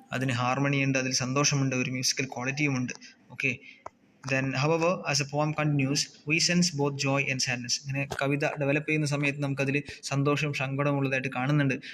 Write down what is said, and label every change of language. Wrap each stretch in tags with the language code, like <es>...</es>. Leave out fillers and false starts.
<ml>അതിന് ഹാർമണിയുണ്ട്, അതിൽ സന്തോഷമുണ്ട്, ഒരു musical ക്വാളിറ്റിയുമുണ്ട്.</ml> <en>Okay, then however as the poem continues we sense both joy and sadness.</en> <ml>ഇങ്ങനെ കവിത ഡെവലപ്പ് ചെയ്യുന്ന സമയത്ത് നമുക്കതിൽ സന്തോഷവും സങ്കടവും ഉള്ളതായിട്ട് കാണുന്നുണ്ട്.</ml>